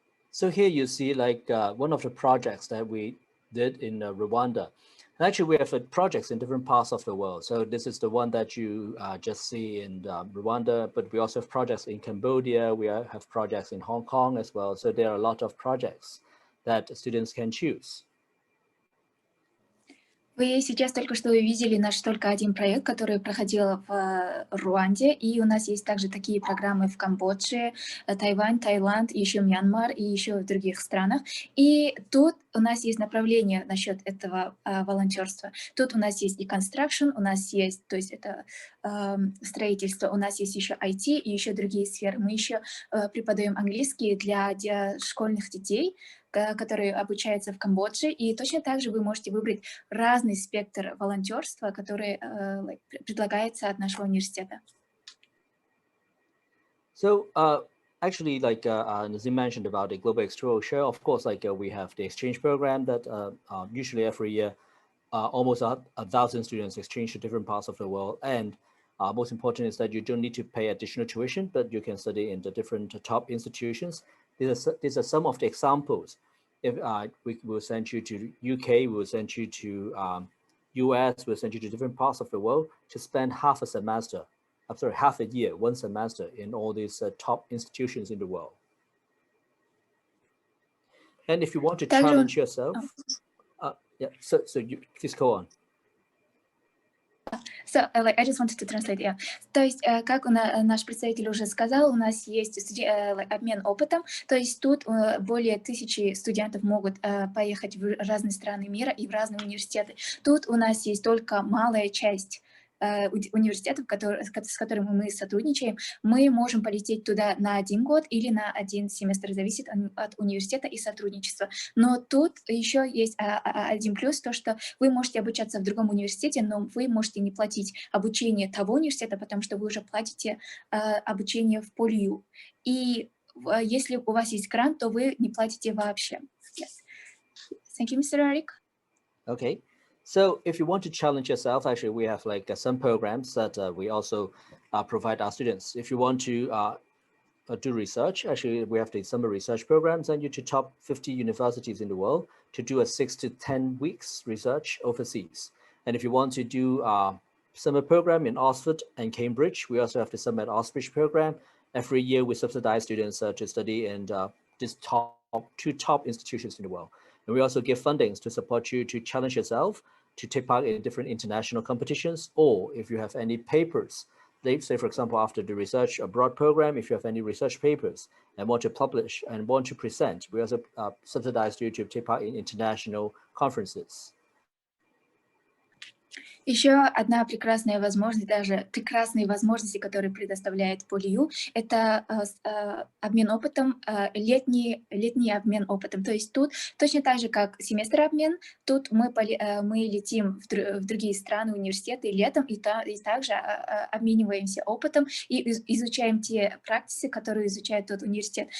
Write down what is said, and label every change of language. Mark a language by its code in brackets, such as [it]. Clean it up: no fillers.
[en] So here you see like one of the projects that we did in Rwanda. And actually, we have projects in different parts of the world. So this is the one that you just see in Rwanda, but we also have projects in Cambodia. We have projects in Hong Kong as well. So there are a lot of projects that students can choose. [ru] Вы сейчас только что увидели наш только один проект, который проходил в Руанде, и у нас есть также такие программы в Камбодже, Тайвань, Таиланд, еще Мьянмар и еще в других странах. И тут у нас есть направление насчет этого волонтерства. Тут у нас есть deconstruction, у нас есть, то есть это строительство, у нас есть еще IT и еще другие сферы. Мы еще преподаем английский для школьных детей, которые обучаются в Камбодже, и точно так же вы можете выбрать разный спектр волонтерства, который предлагается от нашего университета. [en] So actually, like Nazim mentioned about the global exposure, of course, like we have the exchange program that usually every year almost 1,000 students exchange to different parts of the world, and most important is that you don't need to pay additional tuition, but you can study in the different top institutions. These are some of the examples. If we will send you to UK, we will send you to US, we'll send you to different parts of the world to spend half a year, one semester in all these top institutions in the world. And if you want to challenge yourself, yeah, so you please go on. So, I just wanted to translate, yeah. [ru] То есть, как наш представитель уже сказал, у нас есть обмен опытом, то есть тут более 1000 студентов могут поехать в разные страны мира и в разные университеты. Тут у нас есть только малая часть университетов, с которыми мы сотрудничаем. Мы можем полететь туда на 1 год или на 1 семестр, зависит от университета и сотрудничества. Но тут еще есть один плюс, то что вы можете обучаться в другом университете, но вы можете не платить обучение того университета, потому что вы уже платите обучение в PolyU. И если у вас есть грант, то вы не платите вообще. [en] Yes. Thank you, Mr. Eric. Okay. So if you want to challenge yourself, actually, we have like some programs that we also provide our students. If you want to do research, actually, we have the summer research programs, send you to top 50 universities in the world to do a 6 to 10 weeks research overseas. And if you want to do summer program in Oxford and Cambridge, we also have the Summer at Oxbridge program. Every year, we subsidize students to study in these two top institutions in the world. And we also give fundings to support you to challenge yourself, to take part in different international competitions, or if you have any papers, say, for example, after the research abroad program, if you have any research papers and want to publish and want to present, we also subsidize you to take part in international conferences. [ru] Еще одна прекрасная возможность, даже прекрасные возможности, которые предоставляет PolyU, это обмен опытом, летний обмен опытом. То есть тут точно так же, как семестр обмен, тут мы летим в другие страны, университеты летом, и также обмениваемся опытом и изучаем те практики, которые изучает тот университет.